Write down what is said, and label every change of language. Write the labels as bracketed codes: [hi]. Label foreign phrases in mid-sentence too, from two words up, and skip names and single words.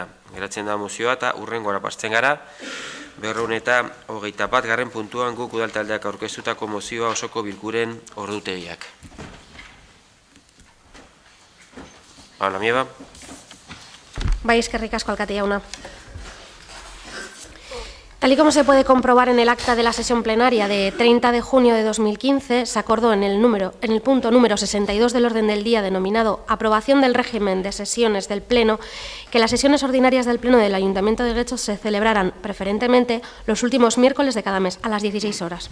[eu] Geratzen da mozioa eta hurrengora partzen gara, 221 garren puntuan guk udaltaldeak aurkeztutako mozioa osoko bilkuren ordutegiak. Paula Mieba. Bai, eskerrik asko, alkate jauna. [es] Tal y como se puede comprobar en el acta de la sesión plenaria de 30 de junio de 2015, se acordó en el punto número 62 del orden del día denominado Aprobación del régimen de sesiones del Pleno, que las sesiones ordinarias del Pleno del Ayuntamiento de Guecho se celebraran preferentemente los últimos miércoles de cada mes, a las 16 horas.